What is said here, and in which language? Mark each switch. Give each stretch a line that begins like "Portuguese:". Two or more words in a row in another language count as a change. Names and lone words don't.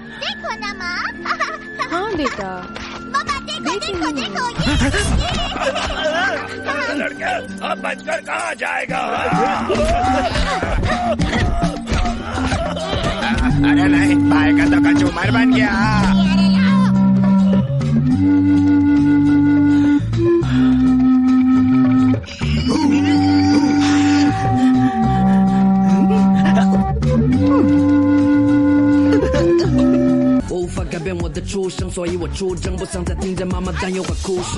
Hindi: देखो ना माँ। हाँ बेटा। मामा देखो देखो देखो ये। लड़के अब बचकर कहाँ जाएगा? अरे नहीं, भाई का तो कचूमर बन गया।
Chinese: 我无法改变我的出生，所以我出征，不想再听见妈妈担忧和哭声。